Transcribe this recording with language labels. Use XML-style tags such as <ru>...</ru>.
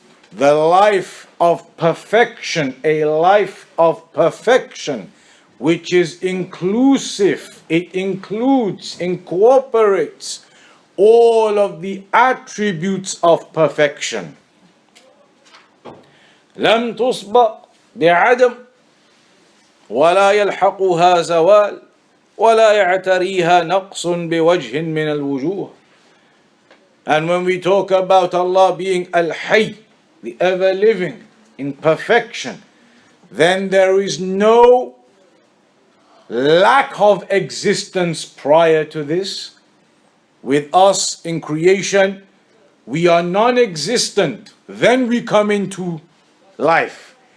<en>The life of perfection, a life of perfection, which is inclusive, it includes, incorporates all of the attributes of perfection.</en> <ar>لم تسبق بعدم ولا يلحقها زوال ولا يعتريها نقص بوجه من الوجوه.</ar> <en>And when we talk about Allah being Al-Hayy, the ever-living, in perfection, then there is no lack of existence prior to this. With us in creation, we are non-existent, then we come into life.</en>